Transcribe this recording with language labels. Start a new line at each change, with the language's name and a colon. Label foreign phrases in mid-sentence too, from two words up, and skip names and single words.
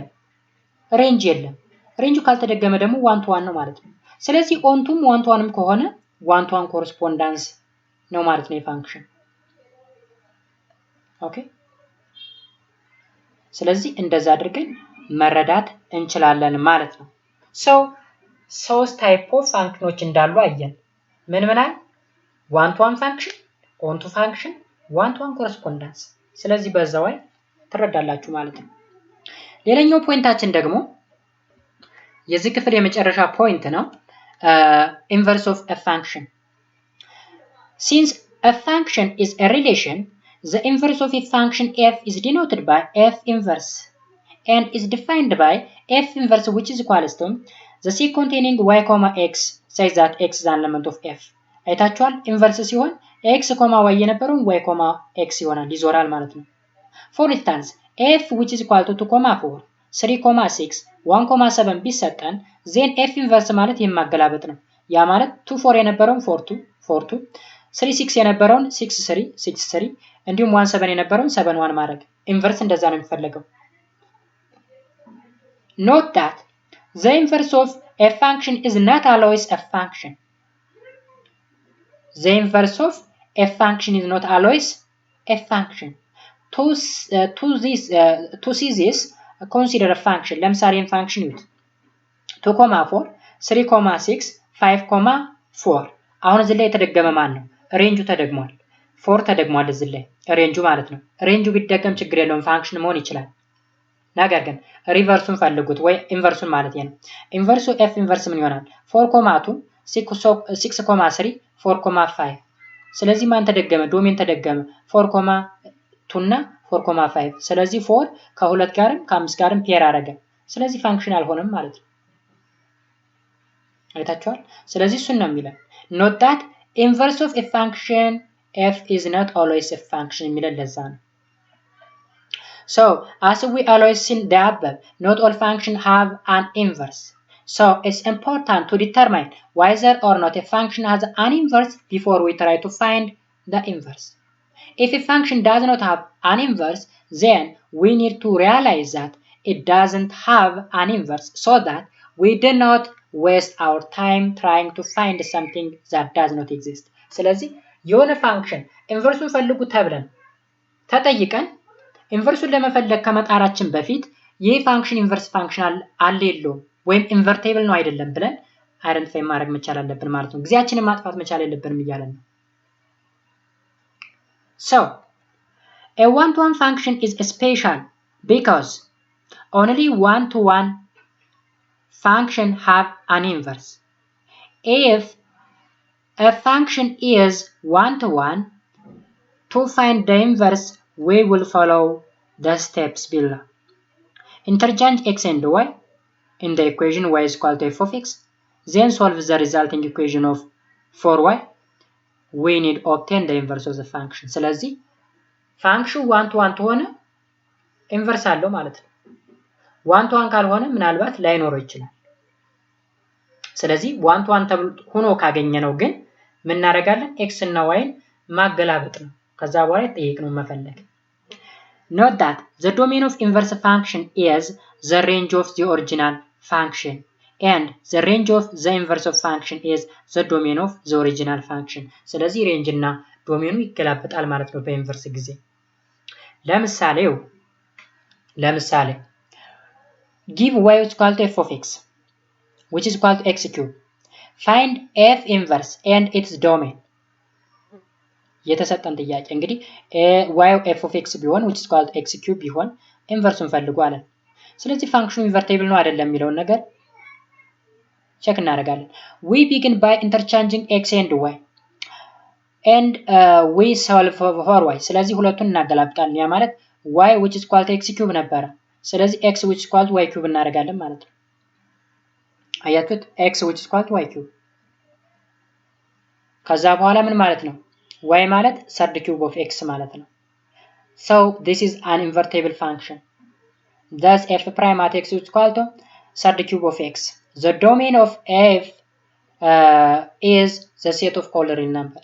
Amharic: ሬንጅ የለም። ሬንጁ ካልተደገመ ደግሞ 1 to 1 ነው ማለት ነው። ስለዚህ ኦንቱም 1 to 1ም ከሆነ 1 to 1 ኮረስፖንዳንስ ነው ማለት ነው የፋንክሽን። ኦኬ፣ ስለዚህ እንደዛ አድርገን መረዳት እንችላለን ማለት ነው። ሶስት
English: type of functions
Amharic: እንዳሉ አየን። ምን ምን አለ? 1 to 1 ፋንክሽን፣
English: onto function፣
Amharic: 1 to 1 ኮረስፖንዳንስ። ስለዚህ በዛው ላይ ትረዳላችሁ ማለት ነው። ሌላኛው ፖይንታችን ደግሞ የዚህ ክፍል የመጨረሻ ፖይንት ነው።
English: inverse of a function. Since a function is a relation, the inverse of a function f is denoted by f inverse and is defined by f inverse which is equal to the c containing y, x says that x is an element of f.
Amharic: አይታችኋል? ኢንቨርስ ሲሆን x, y የነበረው y, x ይሆናል፣ ይዞራል ማለት ነው።
English: For instance, f which is equal to 2, 4, 3, 6, 1, 7
Amharic: ቢሰጠን ዜን f ኢንቨርስ ማለት የማገላበጥ ነው። ያ ማለት 2 4 የነበረውን 4 2 4 2 3 6 የነበረውን 6 3 6 3 እንዲሁም 1 7 የነበረውን 7 1 ማድረግ ኢንቨርስ እንደዛ ነው የሚፈልገው።
English: Note that the inverse of a function is not always a function. The inverse of a function is not always a function. To see this, consider a function.
Amharic: ለምሳሌ function ይዩት 2,4 3,6 5,4 አሁን እዚህ ላይ የተደገመ ማን ነው? ሬንጁ ተደግሟል። 4 ተደግሟል እዚህ ላይ ሬንጁ ማለት ነው። ሬንጁ ቢደገም ችግር የለውም ፋንክሽን መሆን ይችላል። ነገር ግን ሪቨርሱን ፈልጉት ወይ ኢንቨርሱን ማለት ነው። ኢንቨርሱ
English: f inverse
Amharic: ምን ይሆናል? 4,2 6,3 4,5 ስለዚህ ማን ተደገመ? ዶሜን ተደገመ 4,2 እና 4,5 ስለዚህ 4 ከ2 ጋርም ከ5 ጋርም ፔር አደረገ። ስለዚህ ፋንክሽን አልሆነም ማለት ነው። አይታችኋል? ስለዚህ እሱን ነው የሚለው
English: note that inverse of a function f is not always a function
Amharic: የሚለው ለዛ ነው።
English: So as we always seen the above, not all functions have an inverse. So it's important to determine whether or not a function has an inverse before we try to find the inverse. If a function does not have an inverse, then we need to realize that it doesn't have an inverse so that we do not waste our time trying to find something that does not exist.
Amharic: ስለዚህ የሆነ ፋንክሽን ኢንቨርሱን ፈልጉ ተብለን ተጠይቀን ኢንቨርሱን ለመፈለግ ከመጣራችን በፊት ይህ ፋንክሽን ኢንቨርስ ፋንክሽን አለ የለውም ወይም ኢንቨርቴብል ነው አይደለም ብለን አይደንቲፋይ ማድረግ መቻል አለብን ማለት ነው። ጊዜያችንን ማጥፋት መቻል የለብንም እያለን ነው።
English: So a one-to-one function is special because only one-to-one function have an inverse. If a function is one-to-one, to find the inverse we will follow the steps below. Interchange x and y in the equation y is equal to f of x, then solve the resulting equation of 4y. We need to obtain the inverse of the function.
Amharic: ስለዚህ
English: function one to one
Amharic: ከሆነ ኢንቨርስ አለው ማለት ነው።
English: one to one
Amharic: ካልሆነ ምናልባት ላይኖረው ይችላል። ስለዚህ
English: one to one
Amharic: ሆኖ ካገኘነው ግን ምን እናደርጋለን? ኤክስ እና ዋይን ማገላበጥ ነው። ከዛ በኋላ ጠይቅነው መፈለግ።
English: Note that the domain of inverse function is the range of the original function and the range of the inverse of function is the domain of the original function.
Amharic: ስለዚህ ሬንጅ እና ዶሜኑ ይገላበጣል ማለት ነው በኢንቨርስ ጊዜ። ለምሳሌ
English: give y is equal to f of x which is equal to x cube. Find f inverse and its domain.
Amharic: የተሰጠን ጥያቄ እንግዲህ y f of x ቢሆን
English: which is equal to x cube
Amharic: ቢሆን ኢንቨርሱን ፈልጉ አለን። ስለዚህ ፋንክሽኑ ኢንቨርቴብል ነው አይደለም የሚለውን ነገር ቼክ እናደርጋለን።
English: we begin by interchanging x and y and we solve for y.
Amharic: ስለዚህ ሁለቱን እናገላብጣለን። ያ ማለት
English: y which is equal to x cube
Amharic: ነበረ። ስለዚህ
English: x which is equal to y cube
Amharic: እናደርጋለን ማለት ነው። አያችሁት?
English: x which is equal to y cube
Amharic: ከዛ በኋላ ምን ማለት ነው?
English: y ማለት third cube of x ማለት ነው። So this is an invertible function. Thus f prime at x is equal to third cube of x. The domain of f is the set of all real numbers.